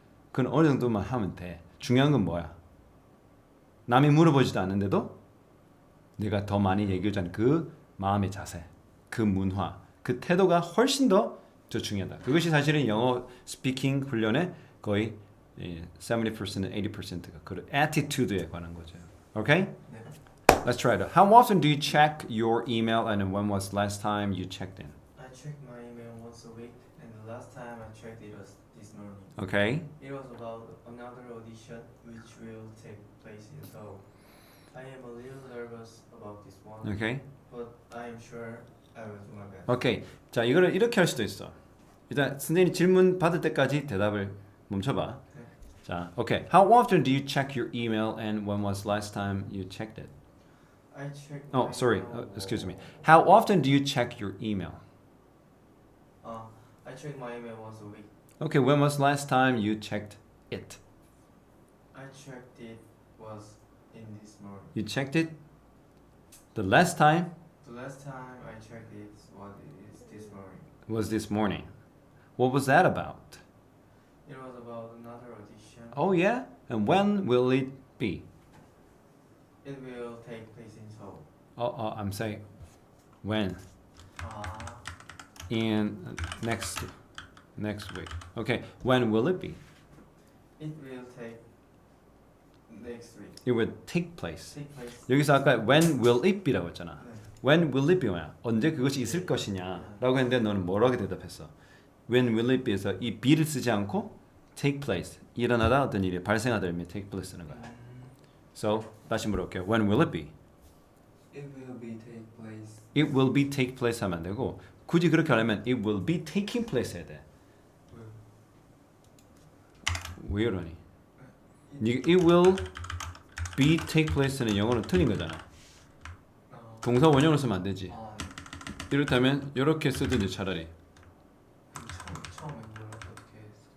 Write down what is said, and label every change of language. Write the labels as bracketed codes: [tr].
[ko] 그건 어느 정도만 하면 돼. 중요한 건 뭐야? 남이 물어보지도 않는데도 내가 더 많이 얘기하자는 그 마음의 자세, 그 문화, 그 태도가 훨씬 더 중요하다. 그것이 사실은 영어 스피킹 훈련의 거의 70%, 80%가 그 attitude에 관한 거죠. [en] Okay? [ko] 네. [en] Let's try it. How often do you check your email and when was the last time you checked in? I check my email once a week, and the last time I checked it was this morning. Okay. It was about another audition which will take place in Seoul. I am a little nervous about this one, Okay. but I am sure I will do my best. [ko] Okay. 자, 이거를 이렇게 할 수도 있어. 일단 선생님 질문 받을 때까지 대답을 멈춰봐. 네. [en] 자, okay. How often do you check your email and when was last time you checked it? I check. Oh, sorry. Excuse me. How often do you check your email? I check my email once a week. Okay, when was last time you checked it? I checked it was in this morning. You checked it? The last time The last time I checked it is this morning. was this morning. What was that about? It was about another audition. Oh, yeah? And when will it be? It will take place in Seoul. I'm saying when? Ah, In next week. Okay, when will it be? it will take next week. It will take place. Take place. [ko] 여기서 아까 when will it be라고 했잖아. 네. [en] When will it be [ko] 뭐야? 언제 그것이 있을 것이냐 라고 했는데 너는 뭐라고 대답했어? When will it be에서 이 be를 쓰지 않고 take place, 일어나다 어떤 일이 발생하다 의미 take place 쓰는 거야. [en] So [ko] 다시 물어볼게요. [en] When will it be? It will be take place. It will be take place [ko] 하면 안 되고 굳이 그렇게 하려면 [en] it will be taking place [ko] 해야 돼. 왜 이러니? [en] It will be take place는 [ko] 영어로 틀린 거잖아. 동사 원형으로 쓰면 안 되지. 이렇다면 이렇게 쓰든지 차라리. 처음에 뭘 어떻게 했었죠?